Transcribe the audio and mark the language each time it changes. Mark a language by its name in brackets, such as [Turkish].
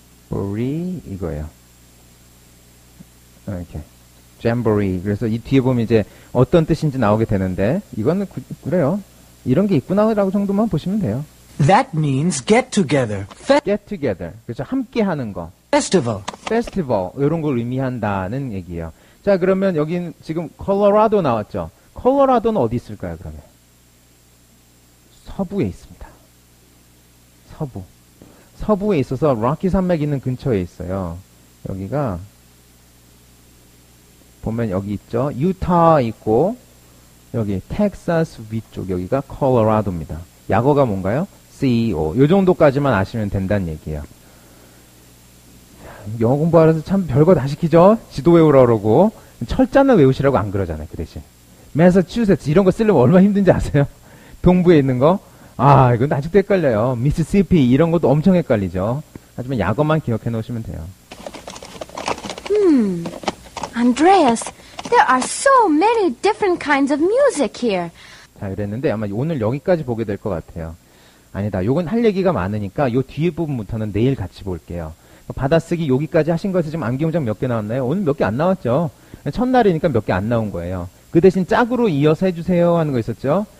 [Korean] 잼보리 이거예요. 이렇게 잼보리. 그래서 이 뒤에 보면 이제 어떤 뜻인지 나오게 되는데 이거는 그래요. 이런 게 있구나라고 정도만 보시면 돼요. [English] That means get together. Get together. [Korean] 그렇죠. 함께 하는 거. [English] Festival. [Korean] 페스티벌 이런 걸 의미한다는 얘기예요. 자, 그러면 여긴 지금 콜로라도 나왔죠. 콜로라도는 어디 있을까요? 그러면 서부에 있습니다. 서부에 있어서 락키 산맥 있는 근처에 있어요. 여기가 보면 여기 있죠. 유타 있고 여기 텍사스 위쪽 여기가 콜로라도입니다. 약어가 뭔가요? CEO. 요 정도까지만 아시면 된다는 얘기예요. 영어 공부하면서 참 별거 다 시키죠? 지도 외우라 그러고 철자는 외우시라고 안 그러잖아요. 그 대신 매사추세츠 이런 거 쓰려면 얼마나 힘든지 아세요? 동부에 있는 거? 아, 이건 아직도 헷갈려요. 미시시피 이런 것도 엄청 헷갈리죠. 하지만 약어만 기억해 놓으시면 돼요. [English] Andreas, there are so many different kinds of music here. [Korean] 자, 이랬는데 아마 오늘 여기까지 보게 될 것 같아요. 아니다. 요건 할 얘기가 많으니까 요 뒤에 부분부터는 내일 같이 볼게요. 받아쓰기 여기까지 하신 것에 지금 암기문장 몇 개 나왔나요? 오늘 몇 개 안 나왔죠. 첫날이니까 몇 개 안 나온 거예요. 그 대신 짝으로 이어서 해주세요 하는 거 있었죠.